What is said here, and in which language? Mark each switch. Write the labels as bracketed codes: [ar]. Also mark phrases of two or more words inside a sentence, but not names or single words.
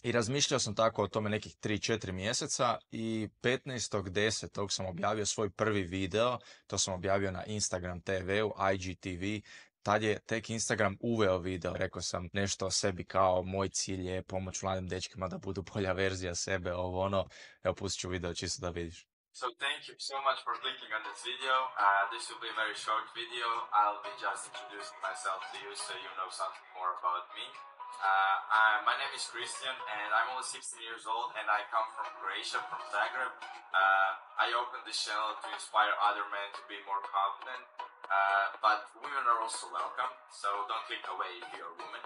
[hr] I razmišljao sam tako o tome nekih 3-4 mjeseca i 15.10. sam objavio svoj prvi video, to sam objavio na Instagram TV-u, IGTV. Tad je tek Instagram uveo video, rekao sam nešto o sebi kao moj cilj je pomoć mladim dečkima da budu bolja verzija sebe, Evo, pustit ću video čisto da vidiš. [en] So thank you so much for clicking on this video. This will be a very short video. I'll be just introducing myself to you so you know something more about me. My name is Christian and I'm only 16 years old and I come from Croatia, from Zagreb. I opened this channel to inspire other men to be more confident, but women are also welcome, so don't click away if you're a woman.